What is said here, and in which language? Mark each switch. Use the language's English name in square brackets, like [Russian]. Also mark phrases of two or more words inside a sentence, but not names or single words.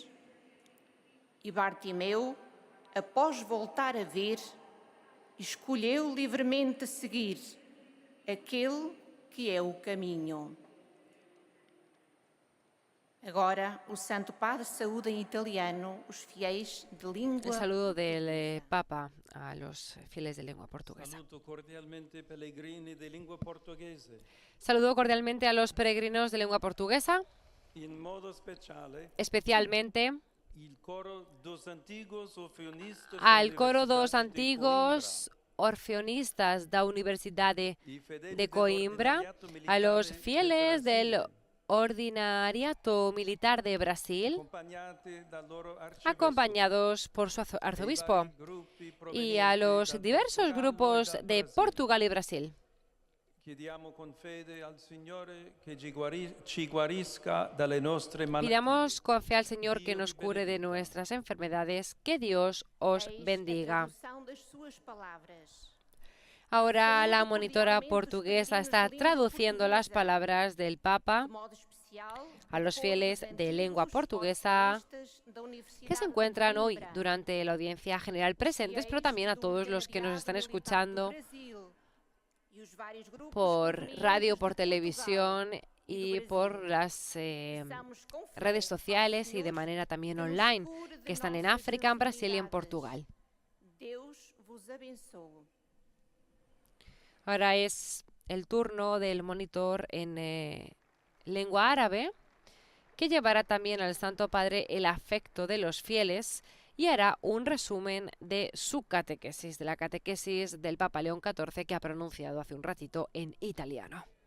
[Portuguese] E Bartimeu, após voltar a ver, escolheu livremente seguir aquele que é o caminho. Agora, o Santo Padre saúda em italiano os fiéis de língua. [Spanish] El saludo del Papa a los fieles de lengua portuguesa. [Italian] Saluto cordialmente pellegrini di lingua portoghese. [Spanish] Saludo cordialmente a los peregrinos de lengua portuguesa, [Italian] In modo speciale [Spanish] especialmente [Portuguese] il coro dos antigos orfeonistas [Spanish] al [Portuguese] da coro dos Universidade de antigos orfeonistas da Universidade Coimbra, [Italian] i fedeli [Spanish] de Coimbra, a los fieles del Ordinariato Militar de Brasil, [Italian] accompagnati dal loro arcivescovo, [Spanish] acompañados por su [Italian] ai [Spanish] arzobispo, [Italian] vari gruppi [Spanish] y [Italian] provenienti [Spanish] a los [Italian] dal [Spanish] diversos [Italian] Portogallo e [Spanish] grupos [Italian] dal [Spanish] de [Italian] Brasile. [Spanish] Portugal y Brasil. [Italian] Chiediamo con fede al Signore che ci guarisca dalle nostre malattie. [Spanish] Pidamos con fe al Señor que nos cure de nuestras enfermedades. Que Dios os [Portuguese] Eis [Spanish] bendiga. [Portuguese] a tradução das suas palavras. [Spanish] Ahora la monitora portuguesa está traduciendo las palabras del Papa De modo especial, a los fieles de lengua portuguesa que se encuentran hoy durante la audiencia general presentes, pero también a todos los que nos están escuchando por radio, por televisión y por las redes sociales y de manera también online, que están en África, en Brasil y en Portugal. [Portuguese] Deus vos abençoe. [Spanish] Ahora es el turno del monitor en lengua árabe, que llevará también al Santo Padre el afecto de los fieles y hará un resumen de su catequesis, de la catequesis del Papa León XIV que ha pronunciado hace un ratito en italiano.